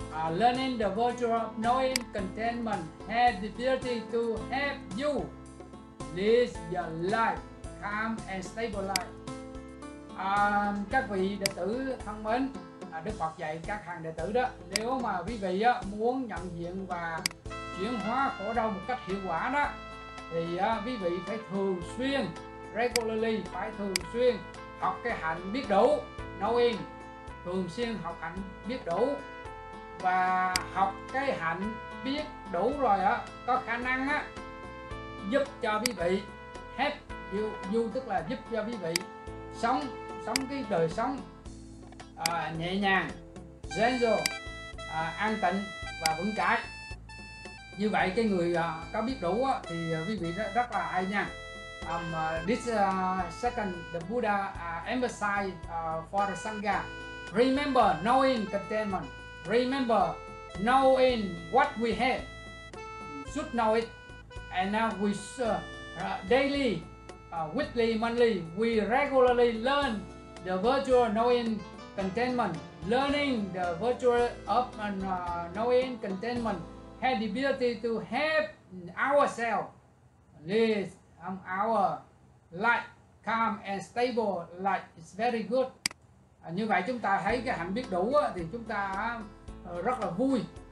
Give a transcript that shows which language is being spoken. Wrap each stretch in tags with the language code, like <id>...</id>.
<en>Learning the virtue of knowing contentment has the ability to help you live your life calm and stable life.</en> <vi>Các vị đệ tử thân mến, Đức Phật dạy các hàng đệ tử đó, nếu mà quý vị muốn nhận diện và chuyển hóa khổ đau một cách hiệu quả đó, thì quý vị phải thường xuyên,</vi> <en>regularly,</en> <vi>phải thường xuyên học cái hạnh biết đủ,</vi> <en>knowing,</en> <vi>thường xuyên học hạnh biết đủ. Và học cái hạnh biết đủ rồi có khả năng giúp cho quý vị</vi> <en>help you,</en> <vi>tức là giúp cho quý vị sống cái đời sống nhẹ nhàng,</vi> <en>gentle,</en> <vi>an tịnh và vững chãi. Như vậy cái người có biết đủ thì quý vị rất là hay nha.</vi> <en>This second, the Buddha emphasized for the Sangha, remember knowing contentment. Remember knowing what we have, should know it, and now we daily, weekly, monthly, we regularly learn the virtue of knowing contentment. Learning the virtue of knowing contentment has the ability to help ourselves live our life calm and stable life. It's very good.</en> <vi>Như vậy chúng ta thấy cái hạnh biết đủ thì chúng ta rất là vui.</vi>